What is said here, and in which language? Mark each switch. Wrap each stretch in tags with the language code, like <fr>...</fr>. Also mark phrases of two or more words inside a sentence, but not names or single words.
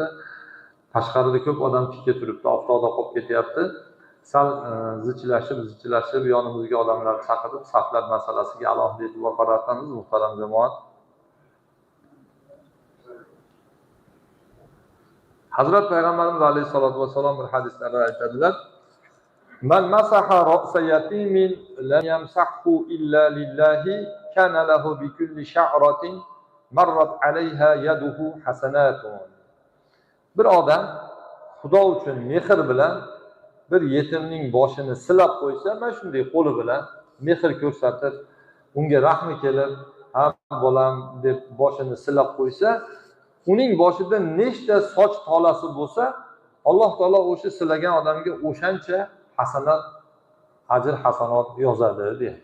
<uz>Tashqarida ko'p odam tikka turibdi, oftoqda qolib ketyapti. Sal zichilashib yonimizga odamlarni chaqirib saflar masalasiga alohida e'tibor qaratamiz, muhtaram jamoat. Hazrat Payg'ambarimiz</uz> <ar>عليه الصلاة والسلام</ar> <uz>bir hadislarda aytadilar:</uz> <ar>"من مسح رأس يتيم لم يمسحه إلا لله كان له بكل شعرة مرت عليها يده حسنة."</ar> <uz>Bir odam Xudo uchun mehr bilan bir yetimning boshini silab qo'ysa, mana shunday qo'li bilan mehr ko'rsatib, unga rahmi kelib, "Ha bolam" deb boshini silab qo'ysa, uning boshida nechta soch tolasi bo'lsa, Alloh taolo o'sha silagan odamga o'shancha hasanat, ajr hasanat yozadi deydi.</uz>